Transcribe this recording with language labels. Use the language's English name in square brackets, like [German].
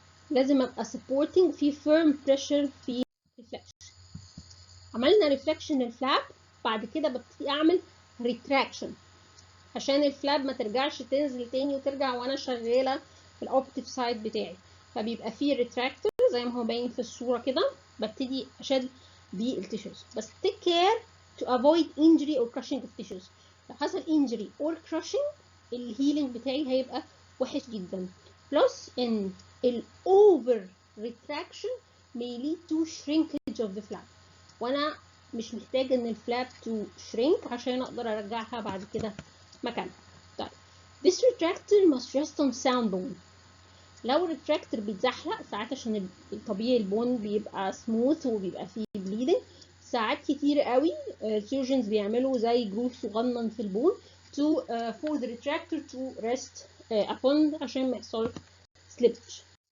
[Arabic] لازم ابقى سبورتنج في فيرم بريشر في ريفلكشن. عملنا ريفلكشن الفلاب، بعد كده ببتدي اعمل ريتراكشن عشان الفلاب ما ترجعش تنزل تاني وترجع وانا شغاله في الاوبتيف سايد بتاعي، فبيبقى فيه ريتراكتور زي ما هو باين في الصوره كده. ببتدي اشد بالتيشوز، بس [English] take care to avoid injury or crushing of tissues. [Arabic] لو حصل [English] injury or crushing [Arabic] الهيلينج بتاعي هيبقى وحش جدا. [English] plus in over retraction may lead to shrinkage of the flap، وانا مش محتاج ان الفلاب تو shrink [Arabic] عشان اقدر ارجعها بعد كده مكانها. [English] طيب this retractor must rest on sound bone. [Arabic] لو الريتراكتور بيتزحلق ساعات عشان الطبيعي البون بيبقى سموث وبيبقى فيه بليدنج، ساعات كتير قوي السيرجنز بيعملوا زي جروف صغنن في البون [English] to for the retractor to rest upon [Arabic] عشان ما يحصل slippage.